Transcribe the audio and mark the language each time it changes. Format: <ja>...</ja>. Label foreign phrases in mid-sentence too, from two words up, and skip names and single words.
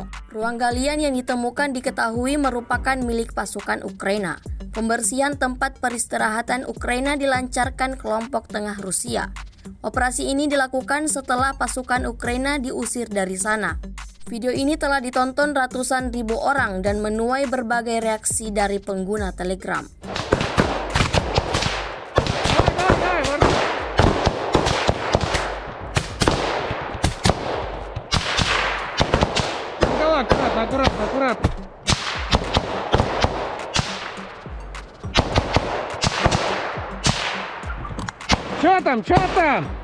<id>Ruang galian yang ditemukan diketahui merupakan milik pasukan Ukraina. Pembersihan tempat peristirahatan Ukraina dilancarkan kelompok tengah Rusia. Operasi ini dilakukan setelah pasukan Ukraina diusir dari sana. Video ini telah ditonton ratusan ribu orang dan menuai berbagai reaksi dari pengguna Telegram.</id> <ru>Аккурат, аккурат, аккурат. Чё там? Чё там?</ru>